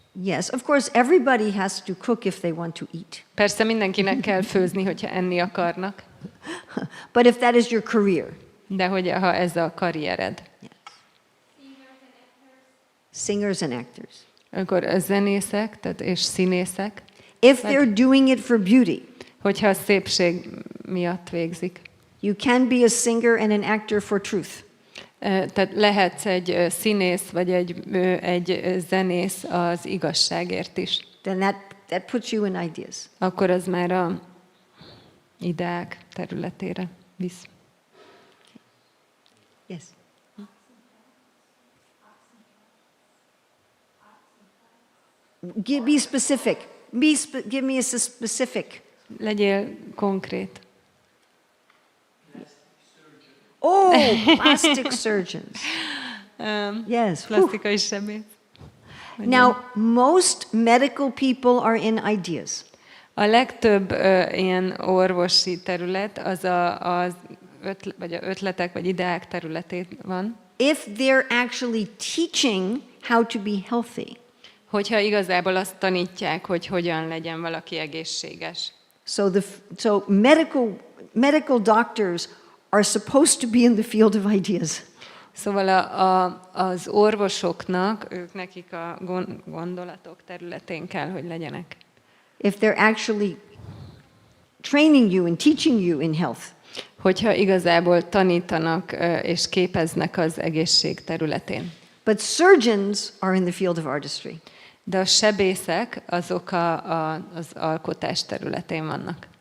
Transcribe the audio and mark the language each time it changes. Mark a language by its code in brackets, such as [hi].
[en] Yes, of course, everybody has to cook if they want to eat. [hu] Persze mindenkinek kell főzni, hogyha enni akarnak, [en] But if that is your career, [hu] de hogy ha ez a karriered, [en] singers and actors. [hu] akkor a zenészek és színészek, [en] If they're doing it for beauty, [hu] hogyha a szépség miatt végzik. [en] you can be a singer and an actor for truth. [hu] Tehát lehetsz egy színész vagy egy zenész az igazságért is. [en] Then that puts you in ideas. [hu] Akkor az már a ideák területére visz. [en] Yes. Be specific. Give me a specific. [hu] Legyél konkrét. [en] Oh, plastic surgeons. Yes. whew. [hu] Plastikai sebész. [en] Now, most medical people are in ideas. [hu] A legtöbb ilyen orvosi terület az vagy a ötletek vagy ideák területén van. [en] If they're actually teaching how to be healthy. [hu] Hogyha igazából azt tanítják, hogy hogyan legyen valaki egészséges. [en] So medical doctors are supposed to be in the field of ideas. [hu] Szóval az orvosoknak, nekik a gondolatok területén kell, hogy legyenek. [en] If they're actually training you and teaching you in health. [hu] Hogyha igazából tanítanak és képeznek az egészség területén. [en] But surgeons are in the field of artistry. [hu] De a sebészek azok az alkotás területén vannak.